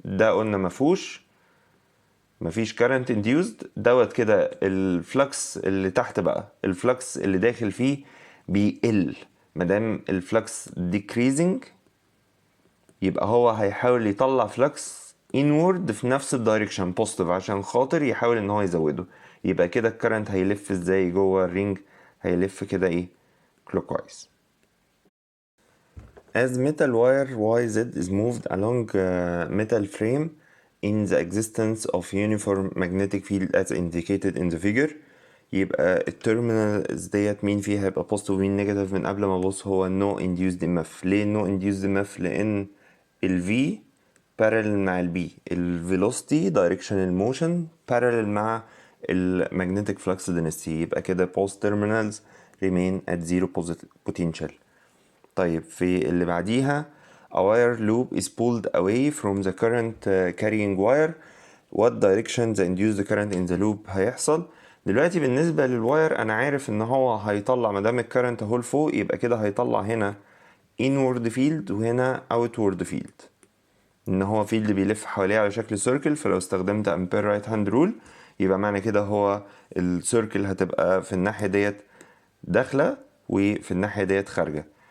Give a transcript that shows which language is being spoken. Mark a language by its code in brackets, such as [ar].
[ar] ده قلنا مفيش current induced، دوت كده الفلكس اللي تحت بقى الفلكس اللي داخل فيه بيقل، مادام الفلكس decreasing يبقى هو هيحاول يطلع فلكس inward في نفس الدايركشن بوزيتيف عشان خاطر يحاول ان هو يزوده. يبقى كده الكرنت هيلف ازاي جوه الرينج؟ هيلف كده ايه؟ clockwise. [en] As metal wire YZ is moved along metal frame in the existence of uniform magnetic field as indicated in the figure. [ar] يبقى التيرمينالز ديت مين فيها هيبقى بوزيتيف ومين نيجاتيف؟ من قبل ما ابص هو [en] no induced EMF. [ar] ليه no induced EMF؟ لان ال V parallel مع ال B، ال velocity directional motion parallel مع ال magnetic flux density، يبقى كده [en] both terminals remain at zero potential. [ar] طيب في اللي بعديها [en] a wire loop is pulled away from the current carrying wire. what direction the induced current in the loop [ar] هيحصل؟ دلوقتي بالنسبة للواير أنا عارف إن هو هيطلع مادام الكرنت اهو لفوق يبقى كده هيطلع هنا inward field وهنا outward field، إن هو فيلد بيلف حواليه على شكل سيركل. فلو استخدمت أمبير رايت هاند رول يبقى معنى كده هو السيركل هتبقى في الناحية ديت داخلة وفي الناحية ديت خارجة.